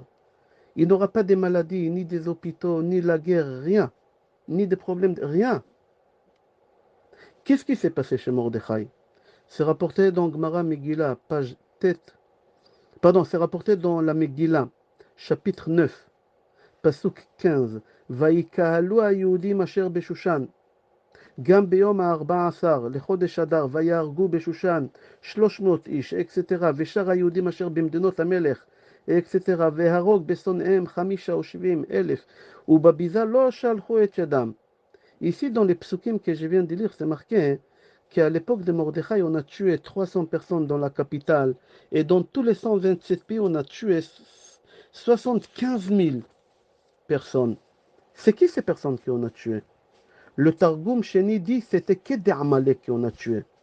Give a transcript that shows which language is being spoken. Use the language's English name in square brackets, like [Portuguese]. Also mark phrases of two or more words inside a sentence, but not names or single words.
[French] Il n'aura pas de maladies, ni des hôpitaux, ni la guerre, rien. Ni des problèmes, rien. Qu'est-ce qui s'est passé chez Mordechai? C'est rapporté dans Gemara Megillah, page tête. Pardon, c'est rapporté dans la Megillah, chapitre 9, pasuk 15. [Hebrew] ויקהלו היהודים אשר בשושן, גם ביום ה-14 לחודש אדר, ויהרגו בשושן 300 איש, אקסטרה, ושאר היהודים אשר במדינות המלך, אקסטרה, והרוג בשונאיהם 5 או 70 אלף, ובביזה לא שלחו את ידם. [French] Ici, dans les psukim que je viens de lire, c'est marqué qu'à l'époque de Mordechai, on a tué 300 personnes dans la capitale. Et dans tous les 127 pays, on a tué 75 000 personnes. C'est qui ces personnes qu'on a tuées? Le Targum Sheni dit que c'était que des Amalek qu'on a tués.